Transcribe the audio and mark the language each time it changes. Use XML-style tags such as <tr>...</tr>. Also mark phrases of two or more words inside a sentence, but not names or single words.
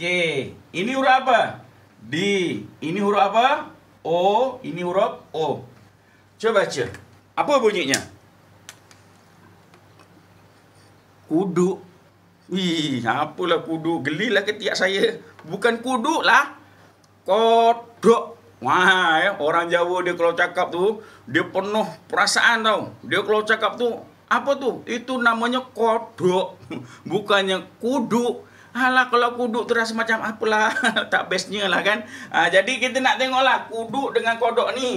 <ms>Ini huruf apa? D. Ini huruf apa? O. Ini huruf O. Coba baca. Apa bunyinya? Kudu. Wih, apalah kudu? Gelilah ketiak saya. Bukan kudu lah. Kodok. Wah, ya. Orang Jawa dia kalau cakap tu, dia penuh perasaan tau. Dia kalau cakap tu, apa tu? Itu namanya kodok. Bukannya kudu. Alah, kalau kudu tu rasa macam apalah. Tak bestnya lah kan. Jadi kita nak tengoklah kudu dengan kodok ni.</ms>